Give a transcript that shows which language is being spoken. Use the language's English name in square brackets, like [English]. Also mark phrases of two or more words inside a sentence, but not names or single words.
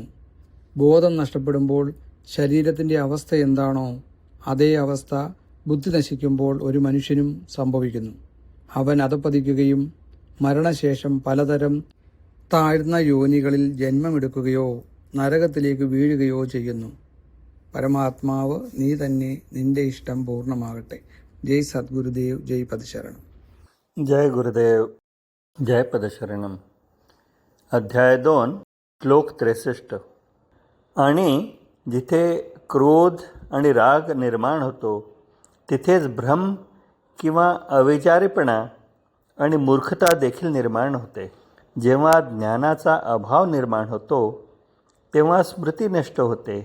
[Malayalam] ബോധം നഷ്ടപ്പെടുമ്പോൾ ശരീരത്തിൻ്റെ അവസ്ഥ എന്താണോ അതേ അവസ്ഥ ബുദ്ധി നശിക്കുമ്പോൾ ഒരു മനുഷ്യനും സംഭവിക്കുന്നു. അവൻ അധപ്പതിക്കുകയും മരണശേഷം പലതരം താഴ്ന്ന യോനികളിൽ ജന്മമെടുക്കുകയോ നരകത്തിലേക്ക് വീഴുകയോ ചെയ്യുന്നു. പരമാത്മാവ് നീ തന്നെ, നിന്റെ ഇഷ്ടം പൂർണ്ണമാകട്ടെ. [Marathi] जय सद्गुरुदेव, जय पदशरणम. जय गुरुदेव, जय पदशरणम. अध्याय 2 श्लोक 63. आणि जिथे क्रोध आणि राग निर्माण होतो तिथेच भ्रम किंवा अविचारीपणा आणि मूर्खता देखील निर्माण होते. जेव्हा ज्ञानाचा अभाव निर्माण होतो तेव्हा स्मृती नष्ट होते.